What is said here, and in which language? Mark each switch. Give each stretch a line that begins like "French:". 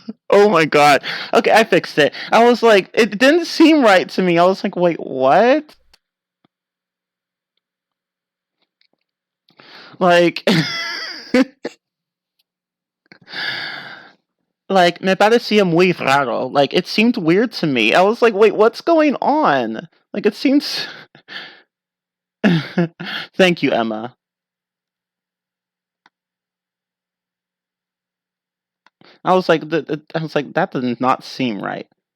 English: Oh my god. Okay, I fixed it. I was like, it didn't seem right to me. I was like, wait, what? Like, like,
Spanish: me parecía muy raro.
English: Like, it seemed weird to me. I was like, wait, what's going on? Like, it seems. Thank you, Emma. I was like, that does not seem right.